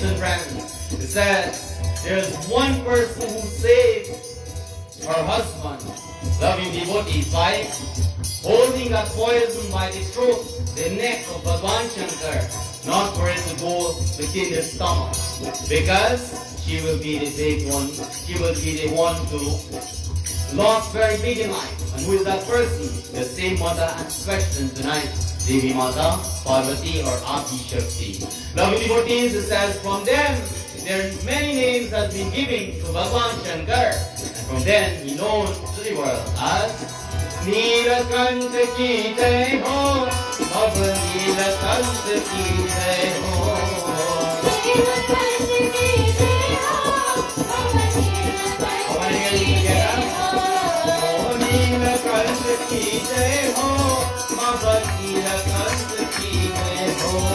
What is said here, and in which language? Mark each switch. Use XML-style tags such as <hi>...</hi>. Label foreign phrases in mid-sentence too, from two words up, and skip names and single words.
<en>and friends, it says there's one person who saved her husband, loving devotees, by holding that poison by the throat, the neck of Bhagwan Shankar, not for it to go within the stomach, because she will be the big one, she will be the one to lost very big in life. And who is that person? The same mother asked question tonight, Devi Mata, Parvati or Adi Shakti. Loving devotees, it says from them, there are many names that have been given to Bhagwan Shankar, and from them he known to the world as</en> <hi>नीलकंठ की जय हो अब नीलकंठ की जय हो। नीलकंठ की जय हो अब नीलकंठ की जय हो अब नीलकंठ की जय हो।</hi>